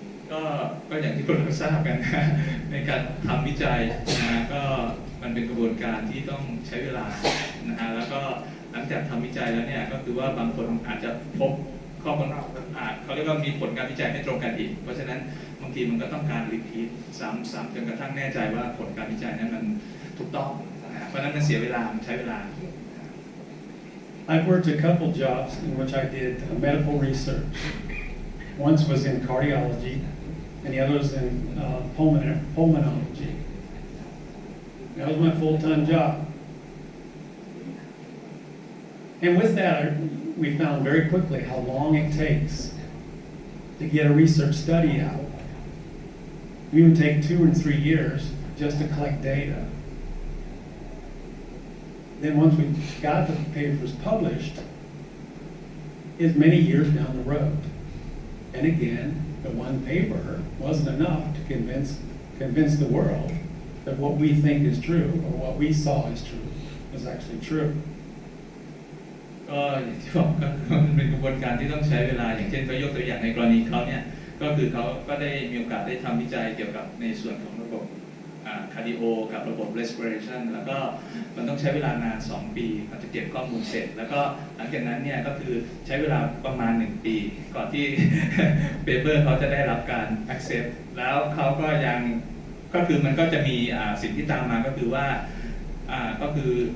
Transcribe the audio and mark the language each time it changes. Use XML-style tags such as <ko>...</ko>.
<th>ก็อย่างที่พวกเราทราบกันนะในการทำวิจัยนะก็มันเป็นกระบวนการที่ต้องใช้เวลานะฮะแล้วก็หลังจากทำวิจัยแล้วเนี่ยก็คือว่าบางคนอาจจะพบข้อมูลเขาเรียกว่ามีผลการวิจัยไม่ตรงกันอีกเพราะฉะนั้นบางทีมันก็ต้องการรีพีทซ้ำจนกระทั่งแน่ใจว่าผลการวิจัยนั้นมันถูกต้องเพราะนั้นมันเสียเวลามันใช้เวลา</th> <en>I've worked a couple jobs in which I did medical research. Once was in cardiology, and the other was in pulmonology. That was my full-time job. And with that, we found very quickly how long it takes to get a research study out. It would take 2 or 3 years just to collect data. Then once we got the papers published, it's many years down the road. And again, the one paper wasn't enough to convince the world that what we think is true or what we saw is true is actually true.</en> <th>ก็อย่างที่บอกก็เป็นกระบวนการที่ต้องใช้เวลาอย่างเช่นก็ยกตัวอย่างในกรณีเขาเนี่ยก็คือเขาก็ได้มีโอกาสได้ทำวิจัยเกี่ยวกับในส่วนของระบบคาร์ดิโอกับระบบ respiration แล้วก็มันต้องใช้เวลานาน2 ปีเขาจะเก็บข้อมูลเสร็จแล้วก็หลังจากนั้นเนี่ยก็คือใช้เวลาประมาณ1 ปีก่อนที่ paper เขาจะได้รับการ accept แล้วเขาก็ยังก็คือมันก็จะมีสิ่งที่ตามมาก็คือว่าก็คือ</th>